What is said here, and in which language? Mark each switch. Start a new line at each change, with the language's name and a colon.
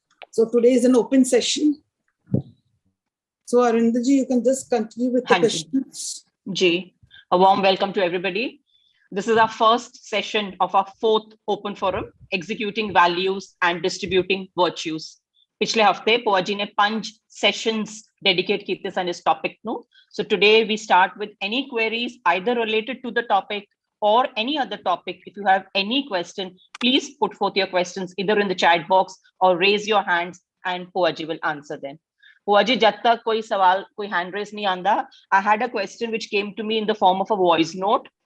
English: So today is an open session. So Arinder Ji, you can just continue with the questions. Ji, a warm welcome to everybody. This is our first session of our fourth open forum, executing values and distributing virtues.
Punjabi: पिछले हफ्ते पुआजी ने 5 sessions dedicate किए थे इस topic नु.
English: So today we start with any queries either related to the topic or any other topic. If you have any question, please put forth your questions either in the chat box or raise your hands and Puaji will answer them. Puaji,
Punjabi: jab tak koi sawal, koi hand raise nahi aanda,
English: I had a question which came to me in the form of a voice note.